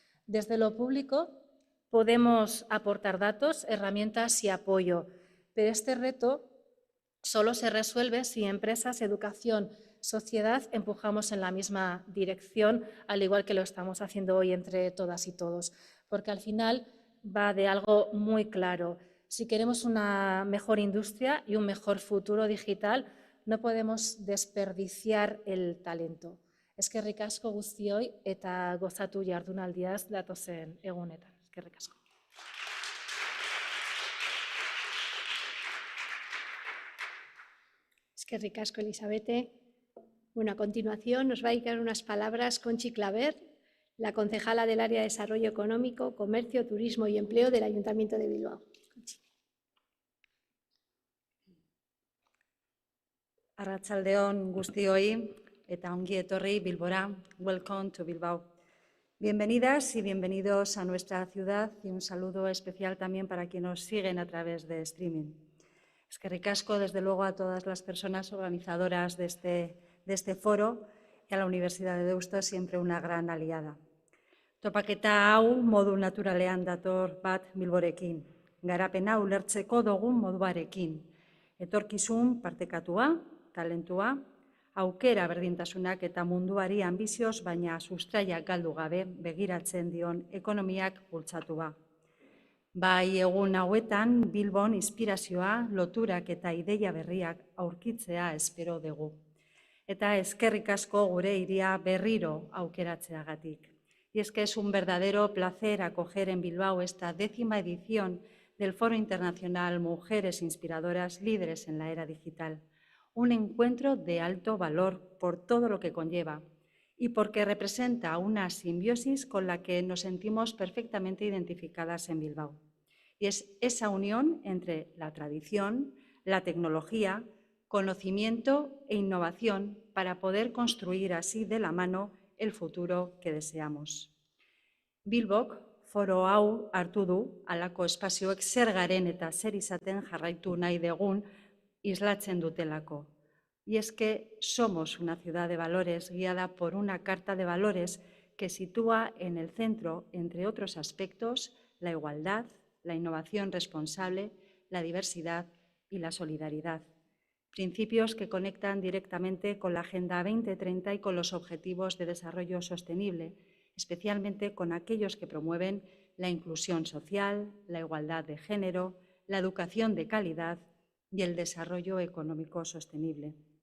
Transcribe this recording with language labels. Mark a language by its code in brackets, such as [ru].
[es] Desde lo público podemos aportar datos, herramientas y apoyo, pero este reto solo se resuelve si empresas, educación, sociedad empujamos en la misma dirección, al igual que lo estamos haciendo hoy entre todas y todos, porque al final va de algo muy claro. Si queremos una mejor industria y un mejor futuro digital, no podemos desperdiciar el talento. [eu] Eskerrik asko guztioi eta gozatu jardunaldiaz datozen egunetan. Eskerrik asko. Eskerrik asko, Elisabete. [es] Bueno, a continuación nos va a dedicar unas palabras Conchi Claver, la concejala del área de Desarrollo Económico, Comercio, Turismo y Empleo del Ayuntamiento de Bilbao. Conchi. [eu] Arratsaldeon guztioi eta ongi etorri Bilbora. [en] Welcome to Bilbao. [es] Bienvenidas y bienvenidos a nuestra ciudad y un saludo especial también para quienes nos siguen a través de streaming. [eu] Eskerrik asko, [es] desde luego, a todas las personas organizadoras de este foro y a la Universidad de Deusto, siempre una gran aliada. [eu] Topaketa hau modu naturalean dator bat Bilborekin. Garapena ulertzeko dugun moduarekin. Etorkizun partekatua, talentua, aukera berdintasunak eta munduari ambizioz baina sustraiak galdu gabe begiratzen dion ekonomiak bultzatua. Bai egun hauetan Bilbon inspirazioa, loturak eta ideia berriak aurkitzea espero dugu. Eta eskerrik asko gure hiria berriro aukeratzeagatik. [es] Y es que es un verdadero placer acoger en Bilbao esta 10ª edición del Foro Internacional Mujeres Inspiradoras Líderes en la Era Digital. Un encuentro de alto valor por todo lo que conlleva y porque representa una simbiosis con la que nos sentimos perfectamente identificadas en Bilbao. Y es esa unión entre la tradición, la tecnología, conocimiento e innovación para poder construir así de la mano el futuro que deseamos. [eu] Bilbok foro hau hartu du, halako espazioek zer garen eta zer izaten jarraitu nahi dugun islatzen dutelako. [es] Y es que somos una ciudad de valores guiada por una carta de valores que sitúa en el centro, entre otros aspectos, la igualdad, la innovación responsable, la diversidad y la solidaridad. Principios que conectan directamente con la Agenda 2030 y con los Objetivos de Desarrollo Sostenible, especialmente con aquellos que promueven la inclusión social, la igualdad de género, la educación de calidad y el desarrollo económico sostenible.